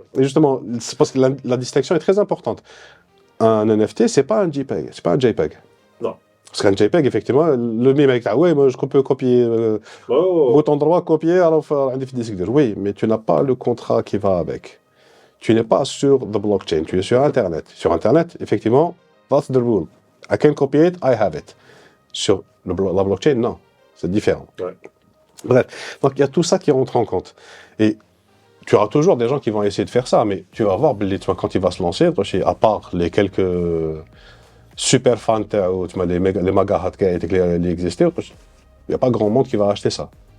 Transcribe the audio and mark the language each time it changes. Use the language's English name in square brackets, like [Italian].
[French] Et justement, c'est parce que la distinction est très importante. Un NFT, c'est pas un JPEG, c'est pas un JPEG. Non. Parce qu'un JPEG, effectivement, le mime avec ouais, moi je peux copier, bouton droit, copier, alors oui, mais tu n'as pas le contrat qui va avec. Tu n'es pas sur the blockchain, tu es sur Internet. Sur Internet, effectivement, [English] that's the rule. I can copy it, I have it. [French] Sur la blockchain, non, c'est différent. Ouais. Bref, donc il y a tout ça qui rentre en compte. Et tu auras toujours des gens qui vont essayer de faire ça, mais tu vas voir, quand il va se lancer, à part les quelques super fans, les magas qui existaient, il n'y a pas grand monde qui va acheter ça.